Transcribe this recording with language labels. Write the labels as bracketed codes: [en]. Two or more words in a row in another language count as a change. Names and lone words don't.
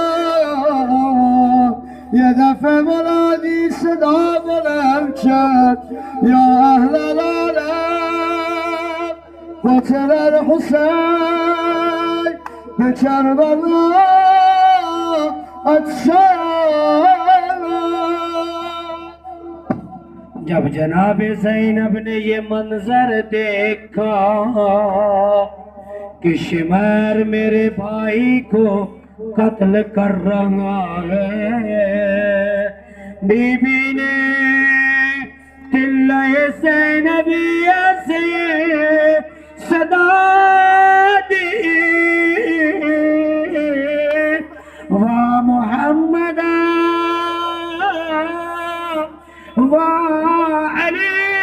[fa] یه دفعه منادی صدا بلند کرد [ar] یا اهل العالم قتل الحسین [fa] به کربلا اتشانا. [ur] جب جناب زینب نے یہ منظر دیکھا کہ شمر میرے بھائی کو قتل کر رہا ہے، بی بی نے تلّے زینبیہ سے صدا دی، واہ محمد واہ علی.